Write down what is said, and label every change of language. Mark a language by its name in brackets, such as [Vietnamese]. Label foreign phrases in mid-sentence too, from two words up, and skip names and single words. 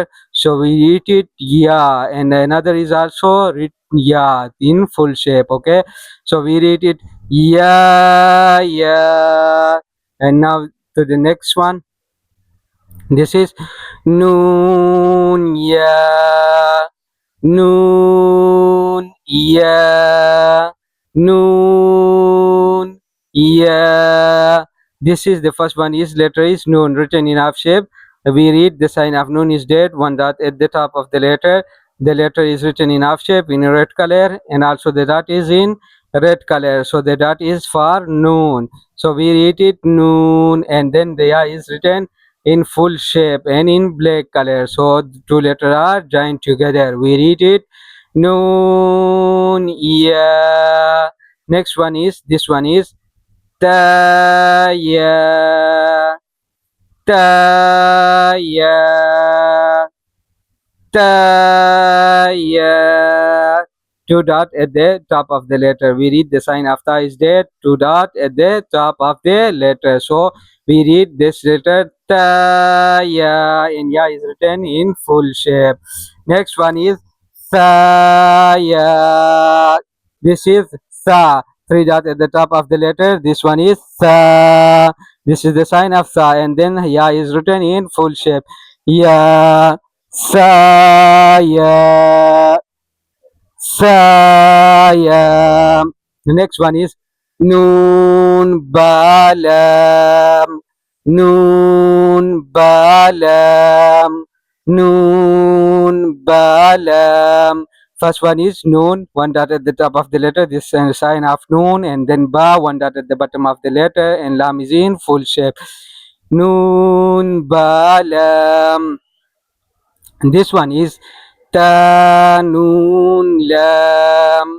[English] So we read it ya, and another is also read ya in full shape. Okay, so we read it ya. Ya. And now to the next one. This is noon ya. Noon ya. Noon ya. This is the first one is letter is noon written in half shape. We read the sign of noon is dead. One dot at the top of the letter. The letter is written in half shape in red color, and also the dot is in red color. So the dot is for noon. So we read it noon, and then the ya is written in full shape and in black color. So two letters are joined together. We read it noon ya. Next one is this one is ta ya. Ta ya. Ta ya. Two dot at the top of the letter. We read the sign of ta is dead. Two dot at the top of the letter. So we read this letter ta ya, and ya is written in full shape. Next one is sa ya. This is sa. Three dot at the top of the letter. This one is sa. This is the sign of sa, and then ya is written in full shape. Ya. Sa ya. Sa. The next one is Noon Ba Lam. Noon Ba Lam. Noon Ba Lam. First one is Noon, one dot at the top of the letter, this sign of Noon, and then Ba, one dot at the bottom of the letter, and Lam is in full shape. Noon Ba Lam. And this one is Ta Noon Lam.